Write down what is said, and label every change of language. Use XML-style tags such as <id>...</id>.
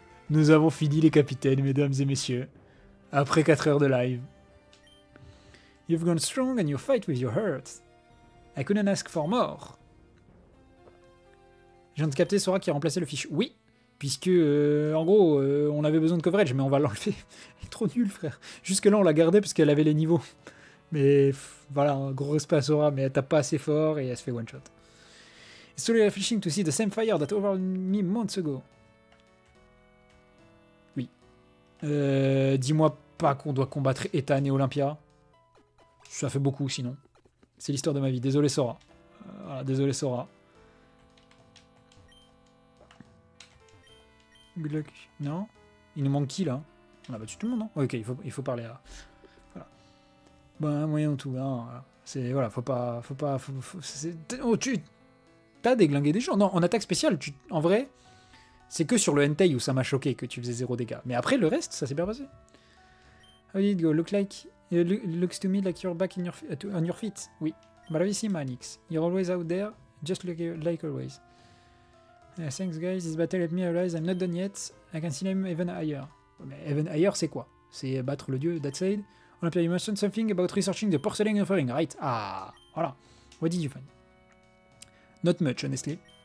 <fr>Nous avons fini les capitaines, mesdames et messieurs. Après 4 heures de live.</fr> <en>You've gone strong and you fight with your heart. I couldn't ask for more.</en> <fr>Je viens de capter Sora qui a remplacé le fiche. Oui, puisque en gros, on avait besoin de coverage, mais on va l'enlever. Elle est trop nulle, frère. Jusque-là, on la gardait parce qu'elle avait les niveaux. Mais voilà, un gros respect à Sora, mais elle tape pas assez fort et elle se fait one shot.</fr> <en>It's slowly refreshing to see the same fire that overwhelmed me months ago.</en> <fr>Oui. Dis-moi pas qu'on doit combattre Ethan et Olympia. Ça fait beaucoup sinon. C'est l'histoire de ma vie. Désolé Sora. Voilà, désolé Sora.</fr> <en>Good luck.</en> <fr>Non. Il nous manque qui là? On a battu tout le monde, non? Ok, il faut parler à... Voilà. Ben, moyen tout. Hein, voilà. C'est... Voilà, faut pas... Oh, t'as déglingué des gens. Non, en attaque spéciale, en vrai... C'est que sur le Entei où ça m'a choqué que tu faisais 0 dégâts. Mais après, le reste, ça s'est bien passé.</fr> <en>How did it go? Looks to me like you're back on your feet. Oui. Bravissima, Alix. You're always out there, just like always. Thanks, guys. This battle helped me realize I'm not done yet. I can see him even higher.</en> <fr>Mais even higher, c'est quoi? C'est battre le dieu,</fr> <en>that's it. Olympia, you mentioned something about researching the porcelain offering, right?</en> <fr>Ah, voilà.</fr> <en>What did you find? Not much, honestly.</en>